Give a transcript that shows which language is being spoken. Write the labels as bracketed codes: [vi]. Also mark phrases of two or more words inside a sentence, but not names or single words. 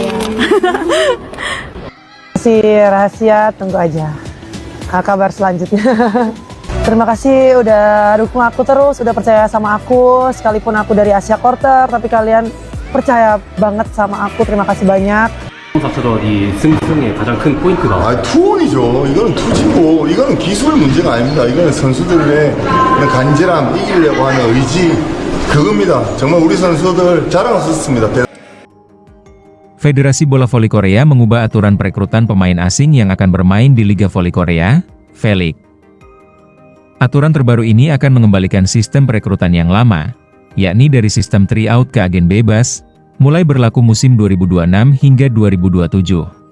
[id] Masih rahasia, tunggu aja kabar selanjutnya. Terima kasih udah dukung aku terus, udah percaya sama aku. Sekalipun aku dari Asia Quarter, tapi kalian percaya banget sama aku. Terima kasih banyak. [ko] 자체가 이 승승의 가장 큰 포인트다. 아, 투혼이죠. 이거는 투지고, 이거는 기술 문제가 아닙니다. 이거는 선수들의 간절함, 이기려고 하는 의지, 그겁니다. 정말 우리 선수들 자랑스럽습니다. [id] Federasi Bola Voli Korea mengubah aturan perekrutan pemain asing yang akan bermain di Liga Voli Korea, V-League. Aturan terbaru ini akan mengembalikan sistem perekrutan yang lama, yakni dari sistem tryout ke agen bebas, mulai berlaku musim 2026 hingga 2027.